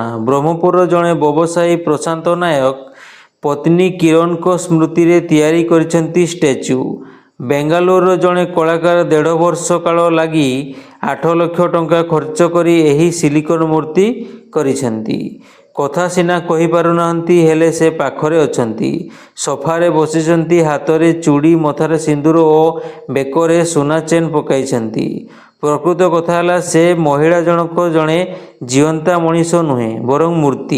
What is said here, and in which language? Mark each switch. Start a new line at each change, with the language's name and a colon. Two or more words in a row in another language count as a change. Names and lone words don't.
Odia: ବ୍ରହ୍ମପୁର ଜଡ଼େ ବ୍ୟବସାୟୀ ପ୍ରଶାନ୍ତ ନାୟକ ପତ୍ନୀ କିରଣଙ୍କ ସ୍ମୃତିରେ ତିଆରି କରିଛନ୍ତି ଷ୍ଟାଚ୍ୟୁ। ବେଙ୍ଗାଲୁରୁ ଜଡ଼େ କଳାକାର 1.5 ବର୍ଷ କାଳ ଲାଗି 8 ଲକ୍ଷ ଟଙ୍କା ଖର୍ଚ୍ଚ କରି ଏହି ସିଲିକନ ମୂର୍ତ୍ତି କରିଛନ୍ତି। କଥା ସିନା କହିପାରୁନାହାନ୍ତି ହେଲେ ସେ ପାଖରେ ଅଛନ୍ତି। ସୋଫାରେ ବସିଛନ୍ତି, ହାତରେ ଚୁଡ଼ି, ମଥାରେ ସିନ୍ଦୁର ଓ ବେକରେ ସୁନା ଚେନ୍ ପକାଇଛନ୍ତି। ପ୍ରକୃତ କଥା ହେଲା ସେ ମହିଳା ଜଣକ ଜଣେ ଜୀଅନ୍ତା ମଣିଷ ନୁହେଁ ବରଂ ମୂର୍ତ୍ତି।